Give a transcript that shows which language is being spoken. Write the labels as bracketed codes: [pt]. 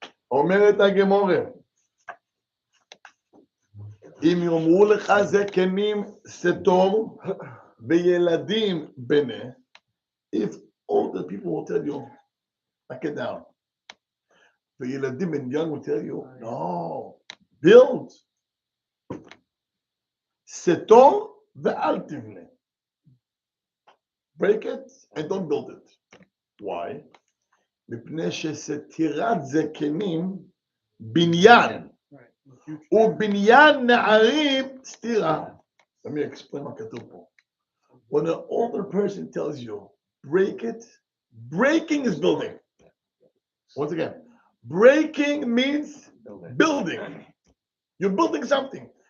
[he] אומרת הגמורה, אם יאמרו לך זקנים סתור וילדים בני, [en] if all the people will tell you, back it down. וילדים and young will tell you, no, build. [he] סתור ואל תבנה. [en] break it and don't build it. why? [he] מפני שסתירת זקנים בניין. ובניין נערים סתירה. [en] Let me explain [he] מה כתוב פה. [en] When an older person tells you, break it, breaking is building. Once again, breaking means building. You're building something.